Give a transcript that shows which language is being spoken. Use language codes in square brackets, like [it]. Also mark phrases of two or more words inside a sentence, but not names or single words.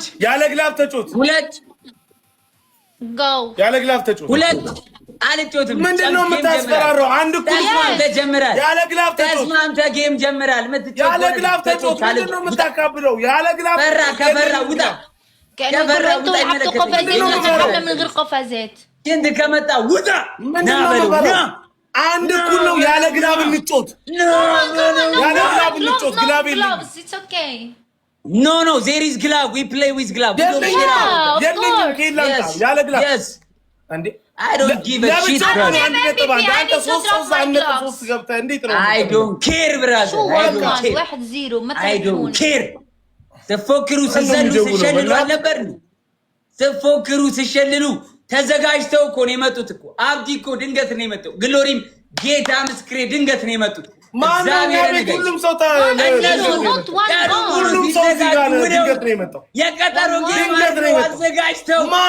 [am] ያለ ግላብ ተጫወት። ያለ ግላብ ተጫወት። ሁለት አልጮትም። ምንድነው የምታስፈራራው? አንድ እኮ ተጀምራል። ያለ ግላብ ተጫወት። ተስማምተህ ጌም ጀምራል። ያለ ግላብ ተጫወት። ምንድነው የምታካብለው? ያለ ግላብ ከፈራ ውጣ። [ar] من غير قفازات [am] ሽንት ከመጣ ውጣ። አንድ እኩል ነው። ያለ ግላብ እንጫወት። ያለ ግላብ እንጫወት። ግላብ የለም። [en] no there is glove we play with glove ያለ ግላብ እንዴ I don't give a shit brother. I don't care brother. I don't care. [am] ተፎክሩ ሲሸልሉ አልነበርን? ተፎክሩ ሲሸልሉ ተዘጋጅተው እኮ ነው የመጡት እኮ። አብዲ እኮ ድንገት ነው የመጣው። ግሎሪም ጌታ ምስክሬ ድንገት ነው የመጡት። ሁሉም ሰው የቀጠሮ ጌም አዘጋጅተው